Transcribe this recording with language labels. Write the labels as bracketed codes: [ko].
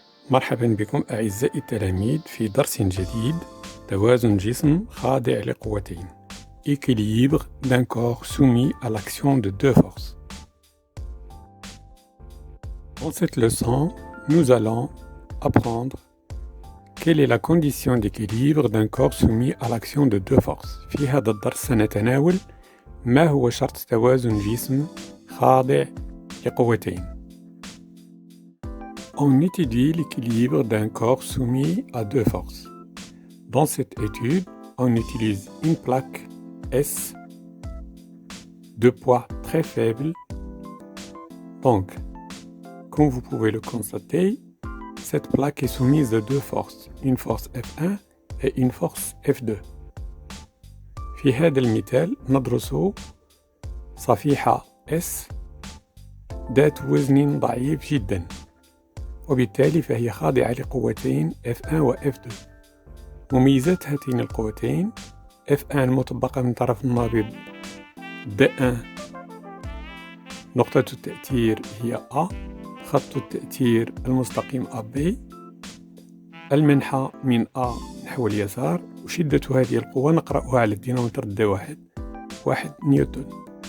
[ar] مرحبا بكم أعزائي التلاميذ في درس جديد. توازن جسم خاضع لقوتين. [fr] Équilibre d'un corps soumis à l'action de deux forces. Dans cette leçon, nous allons apprendre quelle est la condition d'équilibre d'un corps soumis à l'action de deux forces. [ar] في هذا الدرس سنتناول ما هو شرط توازن جسم خاضع لقوتين. [fr] On étudie l'équilibre d'un corps soumis à deux forces. Dans cette étude, on utilise une plaque S de poids très faible. Donc, comme vous pouvez le constater, cette plaque est soumise à deux forces, une force F1 et une force F2. [ar] في هذا المثال ندرس صفيحة S ذات وزن ضعيف جدا، وبالتالي فهي خاضعة لقوتين F1 و F2. مميزات هاتين القوتين: F1 مطبقة من طرف النابض D1، نقطة التأثير هي A، خط التأثير المستقيم AB، المنحى من A نحو اليسار، وشدة هذه القوة نقرأها على الدينامتر D1 1 نيوتن.